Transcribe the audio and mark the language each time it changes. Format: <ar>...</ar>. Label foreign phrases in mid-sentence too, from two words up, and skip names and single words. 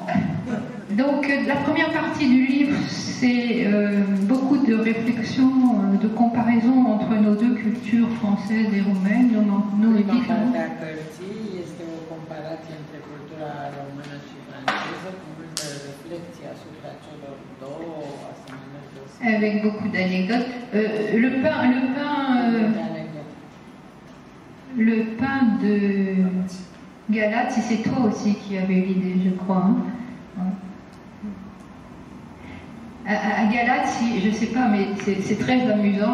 <fr>Donc la première partie du livre, c'est beaucoup de réflexions, de comparaisons entre nos deux cultures françaises et roumaines, nos différents.</fr> <ro>Este o comparație între cultura română și franceză, cu multă reflexie asupra celor două asemenea.</ro> <fr>Avec beaucoup d'anecdotes. Le pain de Galate, c'est toi aussi qui avais l'idée, je crois. Hein? À Galate, je ne sais pas, mais c'est très amusant.</fr>